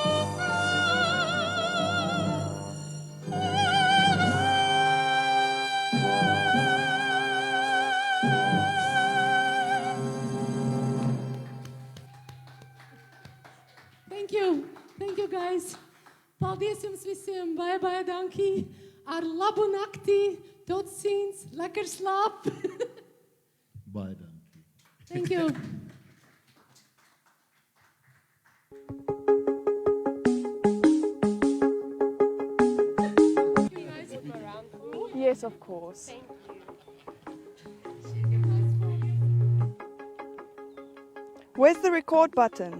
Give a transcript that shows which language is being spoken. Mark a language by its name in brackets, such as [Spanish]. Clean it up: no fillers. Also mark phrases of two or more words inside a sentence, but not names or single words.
[English] Thank you guys. [Latvian] Paldies jums visiem, bye dankie. Ar labu nakti, [Afrikaans] tot ziens, lekker slaap. Baie dankie. [English] Thank you. Can you guys look around for me? Yes, of course. Thank you. Where's the record button?